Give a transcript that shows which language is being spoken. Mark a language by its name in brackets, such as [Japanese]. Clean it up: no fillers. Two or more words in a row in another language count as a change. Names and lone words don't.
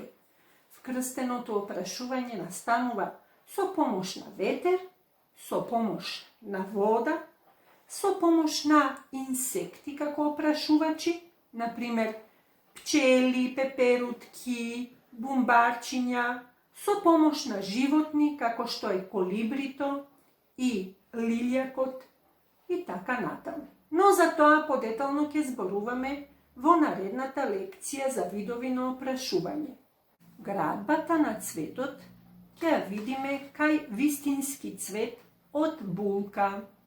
[Macedonian] Вкрстеното опрашување настанува со помош на ветер, со помош на вода, со помош на инсекти како опрашувачи, например пчели, пеперутки, бумбарчиња, со помош на животни како што е колибрито и лилјакот и така натаму. Но за тоа подетално ќе зборуваме во наредната лекција за видови на опрашување. Gradbata na cvetот, ќе видиме кај вистински цвет од булка.